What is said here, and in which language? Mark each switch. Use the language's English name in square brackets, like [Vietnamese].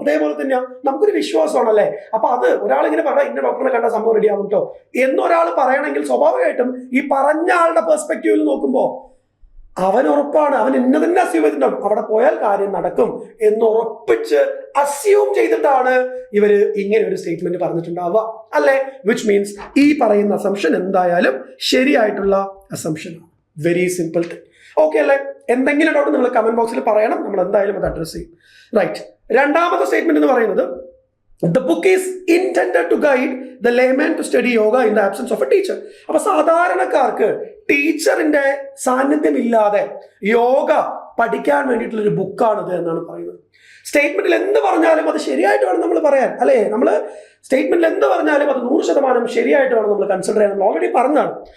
[Malayalam] അതേപോലെ തന്നെയാണ് നമുക്കൊരു വിശ്വാസമാണല്ലേ. അപ്പൊ അത് ഒരാളിങ്ങനെ പറയാം ഇന്ന ഡോക്ടറിനെ കണ്ട സംഭവം റെഡി ആവും കേട്ടോ എന്നൊരാൾ പറയണമെങ്കിൽ സ്വാഭാവികമായിട്ടും ഈ പറഞ്ഞ ആളുടെ പെർസ്പെക്റ്റീവിൽ നോക്കുമ്പോൾ അവൻ ഉറപ്പാണ്, അവൻ ഇന്ന തന്നെ അസ്യൂം ചെയ്തിട്ടുണ്ടാവും, അവിടെ പോയാൽ കാര്യം നടക്കും എന്ന് ഉറപ്പിച്ച് അസ്യൂം ചെയ്തിട്ടാണ് ഇവര് ഇങ്ങനെ ഒരു സ്റ്റേറ്റ്മെന്റ് പറഞ്ഞിട്ടുണ്ടാവുക അല്ലെ. വിച്ച് മീൻസ് ഈ പറയുന്ന അസംഷൻ എന്തായാലും ശരിയായിട്ടുള്ള അസംഷൻ ആണ്. Very simple thing. ഓക്കെ അല്ലെ. എന്തെങ്കിലും ഡൗട്ട് നിങ്ങൾ കമന്റ് ബോക്സിൽ പറയണം, നമ്മൾ എന്തായാലും അത് അഡ്രസ് ചെയ്യും. റൈറ്റ്. രണ്ടാമത്തെ സ്റ്റേറ്റ്മെന്റ് എന്ന് പറയുന്നത് [English] The book is intended to guide the layman to study yoga in the absence of a teacher. [Malayalam] അപ്പൊ സാധാരണക്കാർക്ക് ടീച്ചറിന്റെ സാന്നിധ്യം ഇല്ലാതെ യോഗ പഠിക്കാൻ വേണ്ടിയിട്ടുള്ള ഒരു ബുക്കാണിത് എന്നാണ് പറയുന്നത്. സ്റ്റേറ്റ്മെന്റിൽ എന്ത് പറഞ്ഞാലും അത് ശരിയായിട്ട് വേണം നമ്മൾ പറയാൻ അല്ലെ. നമ്മൾ സ്റ്റേറ്റ്മെന്റിൽ എന്ത് പറഞ്ഞാലും അത് 100% ശരിയായിട്ട് വേണം നമ്മൾ കൺസിഡർ ചെയ്യാൻ. നമ്മൾ ഓൾറെഡി പറഞ്ഞതാണ്.